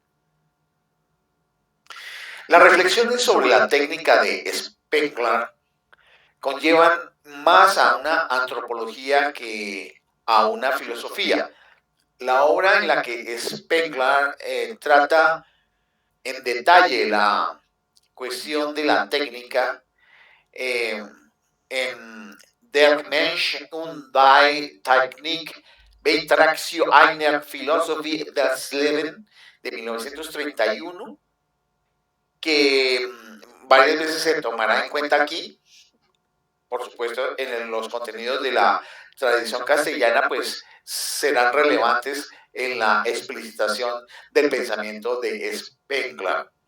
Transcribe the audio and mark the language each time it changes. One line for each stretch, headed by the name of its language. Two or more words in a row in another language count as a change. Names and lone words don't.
Spanish: Las reflexiones sobre la técnica de Spengler conllevan más a una antropología que a una filosofía. La obra en la que Spengler trata en detalle la cuestión de la técnica en Der Mensch und die Technik Betrachtio einer Philosophie des Lebens de 1931, que varias veces se tomará en cuenta aquí. Por supuesto, en los contenidos de la tradición castellana, pues serán relevantes en la explicitación del pensamiento de Spengler.